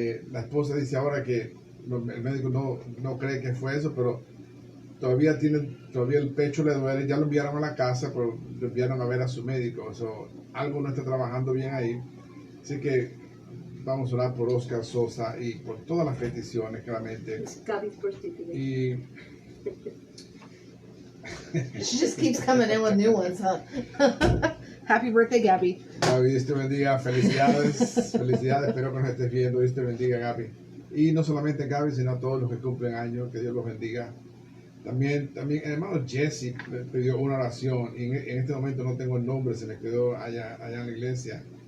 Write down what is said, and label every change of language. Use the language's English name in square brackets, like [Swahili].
[Spanish] La esposa dice ahora que el médico no cree que fue eso, pero todavía el pecho le duele. Ya lo enviaron a la casa, pero lo enviaron a ver a su médico. Algo no está trabajando bien ahí. Así que vamos a orar por Oscar Sosa y por todas las peticiones, claramente. [English] Es Gaby's birthday today. [Spanish] Y [English] She just keeps coming in with new ones, huh? Happy birthday, Gabby. [Spanish] Gaby, Dios te bendiga. Felicidades. Felicidades. Espero que nos estés viendo. Dios te bendiga, Gaby. Y no solamente Gaby, sino a todos los que cumplen años. Que Dios los bendiga. También el hermano Jesse me pidió una oración. Y en este momento no tengo el nombre. Se me quedó allá en la iglesia.